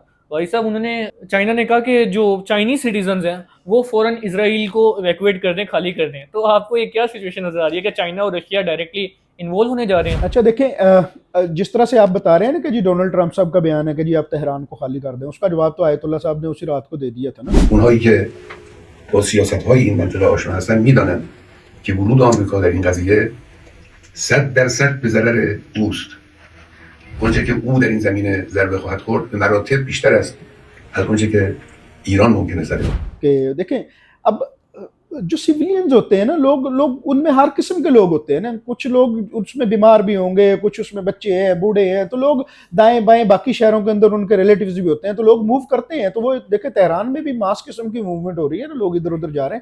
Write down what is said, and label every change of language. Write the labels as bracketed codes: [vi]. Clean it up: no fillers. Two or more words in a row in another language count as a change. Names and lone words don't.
[ur] بھائی صاحب، چائنا نے کہا کہ جو [en] Chinese citizens [ur] ہیں وہ فوراً اسرائیل کو ایویکیویٹ کر دیں، خالی کر دیں. تو آپ کو یہ کیا سچویشن نظر آ رہی ہے کہ چائنا اور رشیا [en] directly involve [ur] ہونے جا رہے ہیں? اچھا دیکھیں، جس طرح سے آپ بتا رہے ہیں نا کہ جی ڈونلڈ ٹرمپ صاحب کا بیان ہے کہ جی آپ تہران کو خالی کر دیں، اس کا جواب تو آیت اللہ صاحب نے اسی رات کو دے دیا تھا نا. [fa] اونهایی که با سیاست‌های این منطقه آشنا هستن میدانن که ورود آمریکا در این قضیه 100% به ضرر اوست. اونچه که او در این زمینه ضربه خواهد خورد به مراتب بیشتر است از اونچه که ایران ممکنه ضربه [ur] کہ دیکھیں اب جو سویلینز ہوتے ہیں نا، لوگ ان میں ہر قسم کے لوگ ہوتے ہیں نا. کچھ لوگ اس میں بیمار بھی ہوں گے، کچھ اس میں بچے ہیں، بوڑھے ہیں، تو لوگ دائیں بائیں باقی شہروں کے اندر ان کے ریلیٹوز بھی ہوتے ہیں، تو لوگ موو کرتے ہیں. تو وہ دیکھے تہران میں بھی ماس قسم کی موومنٹ ہو رہی ہے نا، لوگ ادھر ادھر جا رہے ہیں.